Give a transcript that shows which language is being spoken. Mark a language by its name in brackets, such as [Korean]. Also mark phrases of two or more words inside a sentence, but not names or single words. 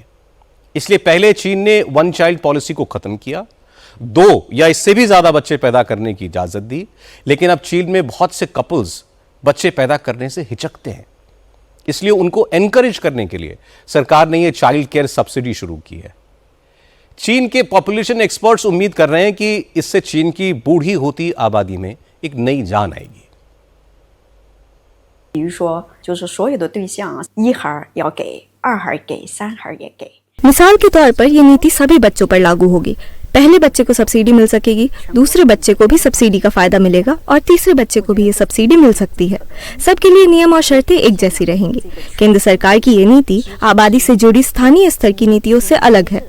[Hindi] इसलिए पहले चीन ने वन चाइल्ड पॉलिसी को खत्म किया, 2 या इससे भी ज्यादा बच्चे पैदा करने की इजाजत दी, लेकिन अब चीन में बहुत से कपल्स बच्चे पैदा करने से हिचकते हैं। इसलिए उनको एनकरेज करने के लिए सरकार ने यह चाइल्ड केयर सब्सिडी शुरू की है। चीन के पॉपुलेशन एक्सपर्ट्स उम्मीद कर रहे हैं कि इससे चीन की बूढ़ी होती आबादी में एक नई जान आएगी। [Chinese] 比如说，就是所有的对象，1孩要给，2孩给，3孩也给。 [Hindi] मिसाल के तौर पर ये नीति सभी बच्चों पर लागू होगी। पहले बच्चे को सब्सिडी मिल सकेगी, दूसरे बच्चे को भी सब्सिडी का फायदा मिलेगा और तीसरे बच्चे को भी ये सब्सिडी मिल सकती है। सबके लिए नियम और शर्तें एक जैसी रहेंगी। केंद्र सरकार की ये नीति आबादी से जुड़ी स्थानीय स्तर की नीतियों से अलग है।